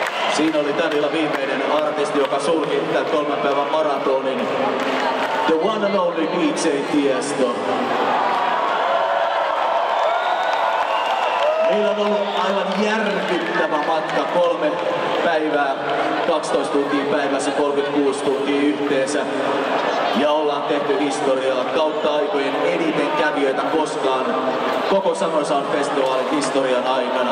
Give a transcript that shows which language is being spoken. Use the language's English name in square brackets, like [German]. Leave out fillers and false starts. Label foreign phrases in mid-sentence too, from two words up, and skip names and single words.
[Finnish] Siinä oli tän illan viimeinen artisti, joka sulki tämän 3 päivän maratonin. [English] The one and only DJ Tiesto. [Finnish] Meillä on ollut aivan järkyttävä matka, 3 päivää, 12 tuntia päivässä, 36 tuntia yhteensä. Ja ollaan tehty historiaa kautta aikojen eniten kävijöitä koskaan koko Summer Sound Festivalin historian aikana.